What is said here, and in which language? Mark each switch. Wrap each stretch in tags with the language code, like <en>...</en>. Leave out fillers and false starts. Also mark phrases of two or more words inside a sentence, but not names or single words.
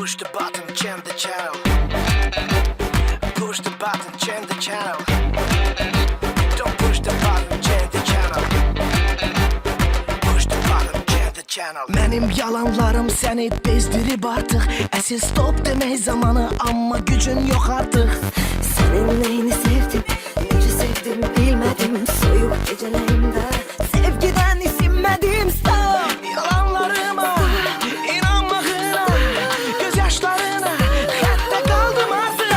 <en>button, change the channel. Push the button, change the channel. Don't push the button, change the channel. Push the button, change the channel.</en> <az>Mənim yalanlarım səni bezdirib artıq. Əsil stop demək zamanı, amma gücün yox artıq. Senin neyini sevdim, necə sevdim bilmədim. Soyuq gecələrimdə sevgidən isinmədim. Stop! Yalanlarıma, inanmağına, göz yaşlarına, hətta qaldım artıq.</az>